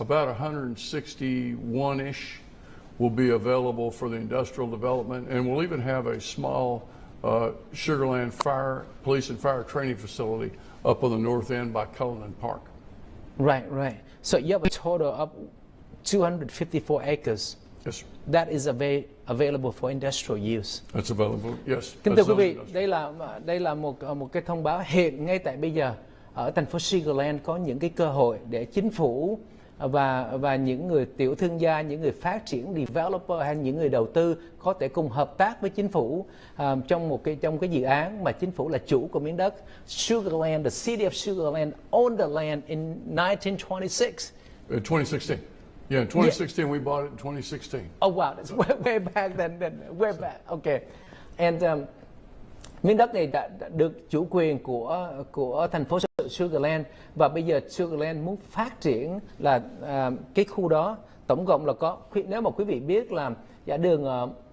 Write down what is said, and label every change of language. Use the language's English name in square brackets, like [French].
[English] About 161-ish will be available for the industrial development, and we'll even have a small Sugarland police and fire training facility up on the north end by Cullinan Park. Right, right. So you have a total of 254 acres. Yes, sir. That is available for industrial use. That's available. Yes. [Vietnamese] Kính thưa [English] that's [Vietnamese] quý vị, [English] industrial. [Vietnamese] đây là một cái thông báo hiện ngay tại bây giờ ở thành phố Sugarland có những cái cơ hội để chính phủ và những người tiểu thương gia, những người phát triển developer hay những người đầu tư có thể cùng hợp tác với chính phủ trong cái dự án mà chính phủ là chủ của miếng đất. [English] Sugarland, the city of Sugarland owned the land in 1926. 2016. Yeah, in 2016 we bought it in 2016. Oh wow, that's way back then, way back. Okay, and [Vietnamese] miếng đất này đã được chủ quyền của thành phố Sugarland, và bây giờ Sugarland muốn phát triển là cái khu đó tổng cộng là có, nếu mà quý vị biết là dạ đường